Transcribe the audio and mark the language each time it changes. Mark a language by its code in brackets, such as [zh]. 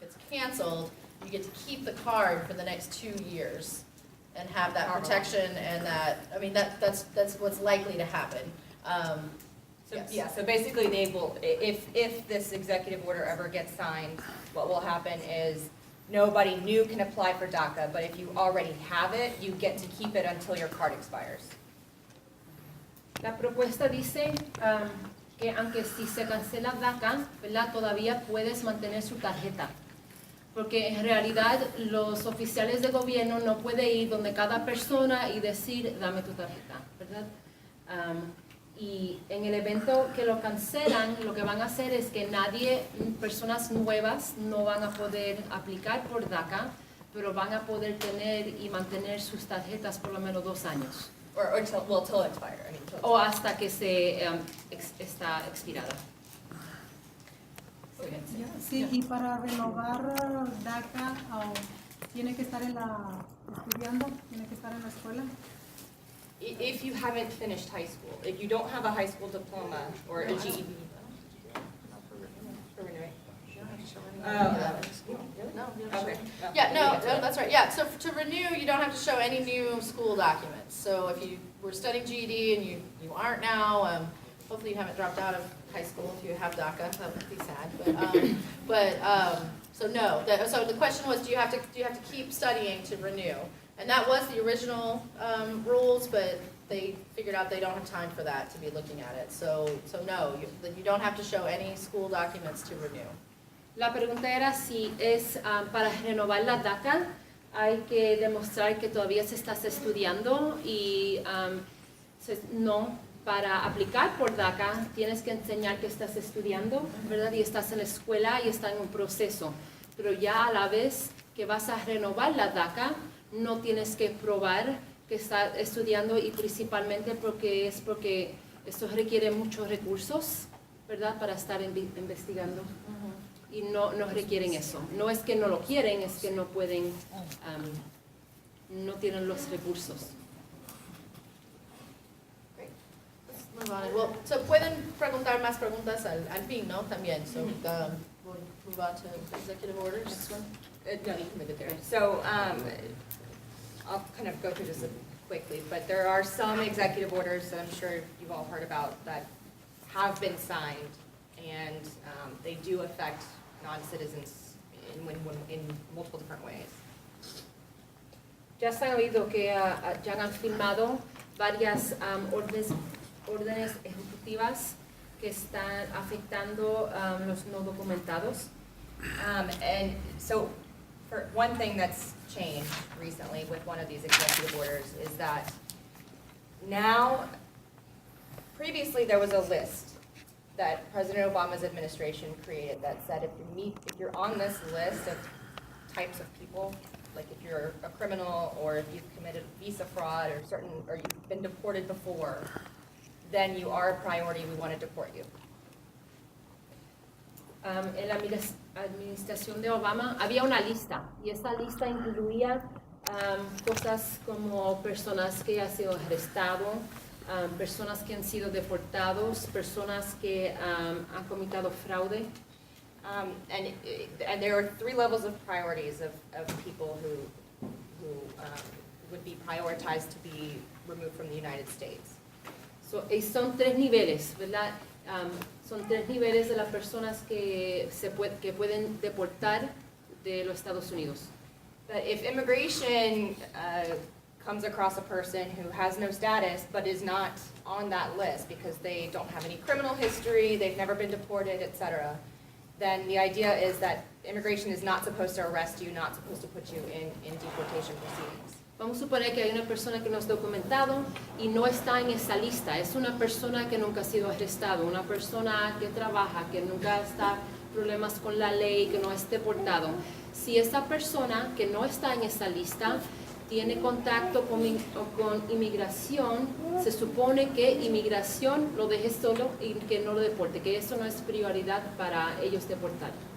[en] canceled, you get to keep the card for the next 2 years and have that protection and that, I mean, that's what's likely to happen. So, yes. yeah, so basically they will, if this executive order ever gets signed, what will happen is nobody new can apply for DACA, but if you already have it, you get to keep it until your card expires. [es] La propuesta dice que aunque si se cancela DACA, ¿verdad? Todavía puedes mantener su tarjeta. Porque en realidad los oficiales de gobierno no pueden ir donde cada persona y decir, dame tu tarjeta, ¿verdad? Y en el evento que lo cancelan, lo que van a hacer es que personas nuevas no van a poder aplicar por DACA, pero van a poder tener y mantener sus tarjetas por lo menos 2 años. [en] Till expire. I mean, till [es] O hasta que está expirada. Sí, y para renovar DACA, ¿tiene que estar estudiando? ¿Tiene que estar en la escuela? [en] If you haven't finished high school, if you don't have a high school diploma or a GED. For renewing. No, Okay. yeah, no, that's right. Yeah, so to renew, you don't have to show any new school documents. So if you were studying GED and you aren't now, hopefully you haven't dropped out of high school if you have DACA. That would be sad. So no. So the question was, do you have to keep studying to renew? And that was the original rules, but they figured out they don't have time for that to be looking at it. So no, you don't have to show any school documents to renew. [es] La pregunta era si es para renovar la DACA, hay que demostrar que todavía se está estudiando y no, para aplicar por DACA tienes que enseñar que estás estudiando, ¿verdad? Y estás en la escuela y está en un proceso. Pero ya a la vez que vas a renovar la DACA, no tienes que probar que estás estudiando y principalmente porque esto requiere muchos recursos, ¿verdad? Para estar investigando. Y no requieren eso. No es que no lo quieren, es que no pueden, no tienen los recursos. [en] Great. Let's move on. Well, so [es] pueden preguntar más preguntas al fin, ¿no? También. [en] So we'll move on to executive orders. Next one. No, you can move it there. So I'll kind of go through this quickly, but there are some executive orders that I'm sure you've all heard about that have been signed, and they do affect non-citizens in multiple different ways. [es] Ya se ha oído que ya han firmado varias órdenes ejecutivas que están afectando los no documentados. [en] And so, for one thing that's changed recently with one of these executive orders is that now, previously there was a list that President Obama's administration created that said if you're on this list of types of people, like if you're a criminal or if you've committed visa fraud or you've been deported before, then you are a priority, we want to deport you. [es] En la administración de Obama había una lista y esa lista incluía cosas como personas que han sido arrestadas, personas que han sido deportados, personas que han cometido fraude. [en] And there are 3 levels of priorities of people who would be prioritized to be removed from the United States. [es] Y son 3 niveles, ¿verdad? Son 3 niveles de las personas que pueden deportar de los Estados Unidos. [en] But if immigration comes across a person who has no status but is not on that list because they don't have any criminal history, they've never been deported, etc., then the idea is that immigration is not supposed to arrest you, not supposed to put you in deportation proceedings. [es] Vamos a suponer que hay una persona que no es documentado y no está en esa lista. Es una persona que nunca ha sido arrestado, una persona que trabaja, que nunca está problemas con la ley, que no es deportado. Si esa persona que no está en esa lista tiene contacto con inmigración, se supone que inmigración lo deje solo y que no lo deporte, que eso no es prioridad para ellos deportar.